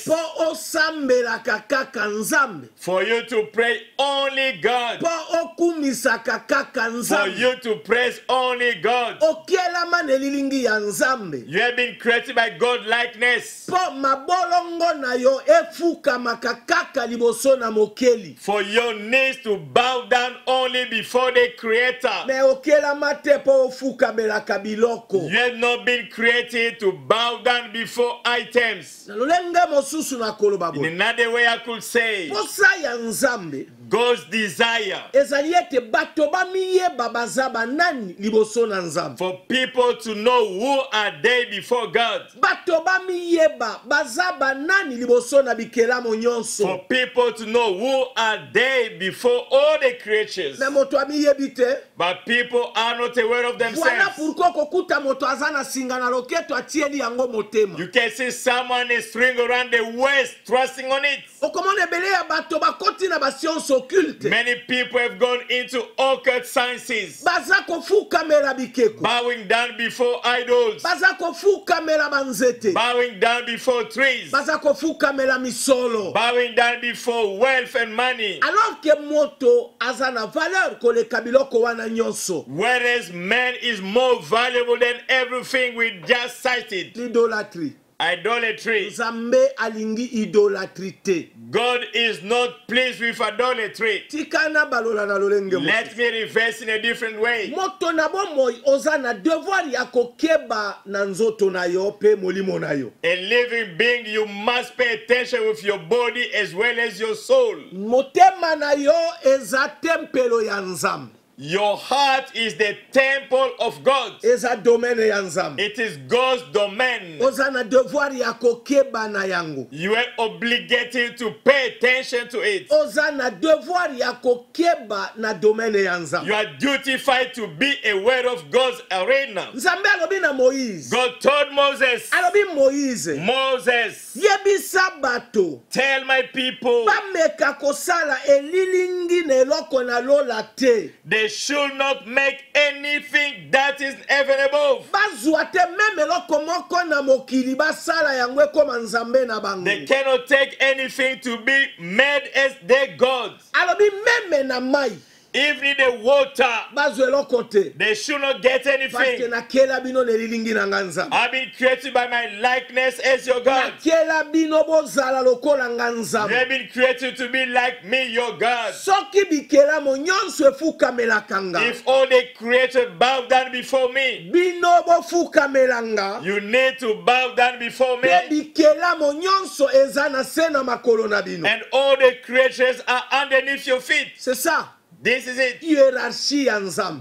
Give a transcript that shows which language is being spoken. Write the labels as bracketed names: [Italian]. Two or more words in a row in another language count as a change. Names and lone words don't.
[Lingala] mpo osambelaka kaka Nzambe [English] For you to pray only God. [Lingala] mpo okumisaka kaka [English] For [Lingala] Nzambe [English] you to praise only God. [Lingala] okelama na elilingi ya Nzambe [English] You have been created by God likeness. [Lingala] mpo mabolongo na yo efukamaka kaka liboso na mokeli [English] For your knees to bow down only before the Creator. [Lingala] me okelama te mpo ofukamelaka biloko [English] You have not been created to bow down before items. [Lingala] na lolenge mosusu na koloba [English] In [Lingala] boye [English] another way, I could say, [Lingala] posa ya Nzambe [English] God's desire [Lingala] ezali ete bato bamiyeba baza banani liboso na Nzambe [English] for people to know who are they before God. [Lingala] bato bamiyeba baza banani liboso na bikelamo [English] For [Lingala] nyonso [English] people to know who are they before all the creatures. [Lingala] me moto amiyebi te [English] But people are not aware of [French] voilà [English] themselves. [Lingala] pourquoi kokuta moto aza na singa na loketo atieli yango motema [English] You can see someone is string around the waist, trusting on it. [Lingala] okomona ebele ya bato bakoti na basianse occulte [English] Many people have gone into occult sciences, [Lingala] baza kofukamela bikeko [English] bowing down before idols, [Lingala] baza kofukamela banzete [English] bowing down before trees, [Lingala] baza kofukamela misolo [English] bowing down before wealth and money. [French] alors ke [Lingala] moto aza na valeur koleka biloko wana nyonso [English] Whereas man is more valuable than everything we just cited. [French] l'idolatrie [English] Idolatry. [Lingala] Nzambe alingi idolatrie te [English] God is not pleased with idolatry. [Lingala] tikana balola na lolenge mosusu. [English] Let me reverse in a different way. [Lingala] moto na bomoi oza na devoir ya kokeba na nzoto na yo pe molimo na yo [English] A living being, you must pay attention with your body as well as your soul. [Lingala] motema na yo eza tempelo ya Nzambe [English] Your heart is the temple of God. [Lingala] eza domaine ya Nzambe [English] It is God's domain. [Lingala] oza na devoir ya kokeba na yango [English] You are obligated to pay attention to it. [Lingala] oza na devoir ya kokeba na domaine ya [English] You [Lingala] Nzambe [English] are dutiful to be aware of God's arena. [Lingala] Nzambe alobi na Moïse [English] God told Moses, [Lingala] alobi Moïse [English] Moses, [Lingala] yebisa bato [English] tell my people [Lingala] bameka kosala elilingi na eloko na lola te [English] they should not make anything that is heaven above. [Lingala] bazwa te meme eloko moko na mokili basala yango ekoma Nzambe na bango [English] They cannot take anything to be made as their gods. [Lingala] alobi meme na mai [English] Even the water, [Lingala] bazwa eloko te [English] they should not get [French] parce [English] anything. [Lingala] nakela bino na elilingi na nga Nzambe [English] I've been created by my likeness as your God. [Lingala] nakela bino bozala lokola nga [English] You [Lingala] Nzambe [English] have been created to be like me, your God. [Lingala] soki bikelamo nyonso efukamelaka nga [English] If all the created bow down before me, [Lingala] bino bofukamela nga [English] you need to bow down before me. [Lingala] mpe bikelamo nyonso eza na se na makolo na bino [English] And all the creatures are underneath your feet. [French] c'est ça [English] This is it. [Lingala] hiérarchie ya Nzambe